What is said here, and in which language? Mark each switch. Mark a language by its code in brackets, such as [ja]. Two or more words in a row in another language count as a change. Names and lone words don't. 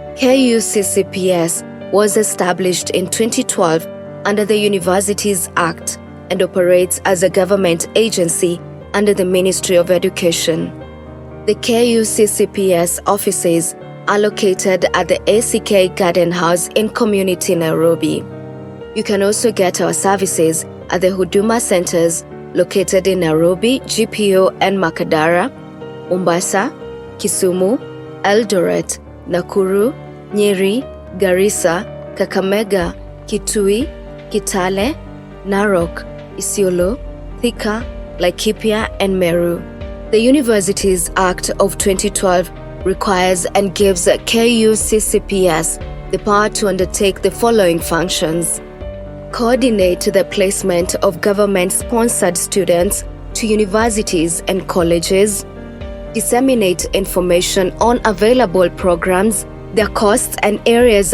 [en] KUCCPS was established in 2012 under the Universities Act and operates as a government agency under the Ministry of Education. The KUCCPS offices are located at the ACK Garden House in Community, Nairobi. You can also get our services at the Huduma Centers located in Nairobi, GPO and Makadara, Mombasa, Kisumu, Eldoret, Nakuru, Nyeri, Garissa, Kakamega, Kitui, Kitale, Narok, Isiolo, Thika, Laikipia, and Meru. The Universities Act of 2012 requires and gives KUCCPS the power to undertake the following functions: coordinate the placement of government-sponsored students to universities and colleges, disseminate information on available programs, their costs and areas